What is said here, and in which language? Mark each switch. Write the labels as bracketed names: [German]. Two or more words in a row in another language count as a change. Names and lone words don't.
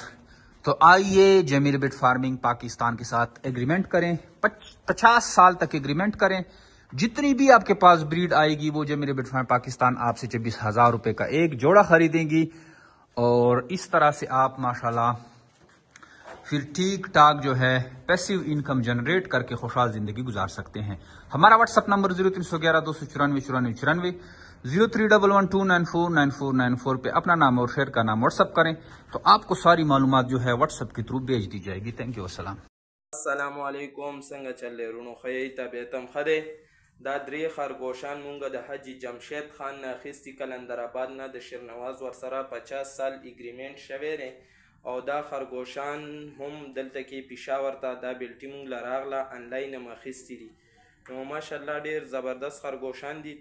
[Urdu] تو آئیے جمیل بیٹ فارمنگ پاکستان کے ساتھ ایگریمنٹ کریں، 50 سال تک ایگریمنٹ کریں، جتنی بھی آپ کے پاس بریڈ آئے گی وہ جمیل بیٹ فارم پاکستان آپ سے 26,000 روپے کا ایک جوڑا خریدیں گی، اور اس طرح سے آپ ماشاءاللہ پھر ٹھیک ٹاک جو ہے [English] passive income generate [Urdu] کر کے خوشحال زندگی گزار سکتے ہیں۔ ہمارا واٹس ایپ نمبر 0311 294 94 031129499494 پہ اپنا نام اور شہر کا نام واٹس ایپ کریں، تو آپ کو ساری معلومات جو ہے واٹس ایپ کے تھرو بھیج دی جائے گی۔ [English] thank you, السلام۔ [Pashto] السلام علیکم، څنګه چلې رونو خی طبیعتم خده دا درې خرگوشان مونږ د حاجی جمشید خان نه اخیستي کلندر آباد نه د شیرنواز ورسره 50 سال اگریمنٹ شوی دی، او دا خرگوشان هم دلته کې پېښور ته دا بیلټي مونږ له راغله انلاین هم اخیستي دي، نو ماشاءالله ډېر زبردست خرگوشان دي۔